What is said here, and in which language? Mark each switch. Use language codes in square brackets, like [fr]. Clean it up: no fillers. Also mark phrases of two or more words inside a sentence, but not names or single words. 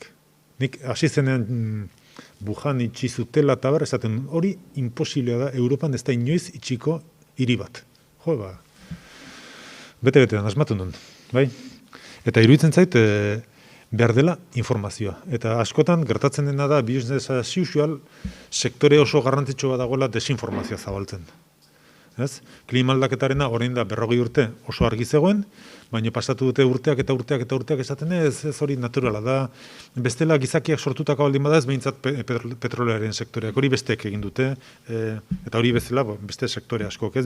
[eu] Nik hasi zenean Wuhan itxi zutela eta bar, esaten hori imposiblea da, Europan ez da inoiz itxiko hiri bat. Bete-betean, asmatu nun, bai? Eta iruditzen zait, behar dela informazioa. Eta askotan, gertatzen dena da, [en] business as usual, [eu] sektore oso garrantzitsua dagoela desinformazioa zabaltzen. Ez? Klima aldaketaren orain da 40 urte oso argi zegoen, baina pasatu dute urteak eta urteak eta urteak esaten ez hori naturala da. Bestela gizakiak sortutako baldin bada ez behintzat petrolearen sektoreak hori besteek egin dute, eta hori bezala beste sektore askok, ez?